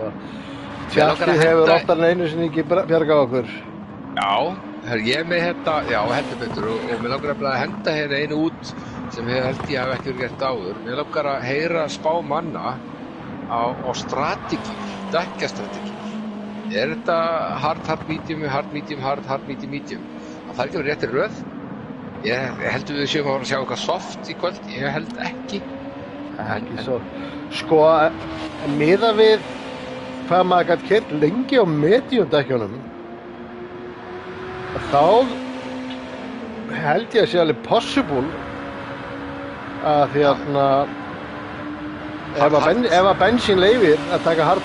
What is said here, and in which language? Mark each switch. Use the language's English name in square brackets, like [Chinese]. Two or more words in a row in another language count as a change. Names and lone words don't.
[Icelandic] Tjattið hefur oftar en einu sinni ekki bjargað okkur. Já, ég er með þetta, já, heldur betur og mér langar að henda hérna einu út sem held ég hafi ekki verið gert áður. Mér langar að heyra spá manna á strategíur, dekkjastrategíur. [English] Þetta hard, medium, hard, medium, hard, medium, medium? [Icelandic] Það ekki verið réttir röð. Ég heldur við séum að fara að sjá eitthvað soft í kvöld. Ég held ekki. Ekki svo. Sko, miðað við hvað maður gæti keyrt lengi á medium dekkjunum, þá held ég að sé alveg possible að því að ef að bensín leyfir að taka hard,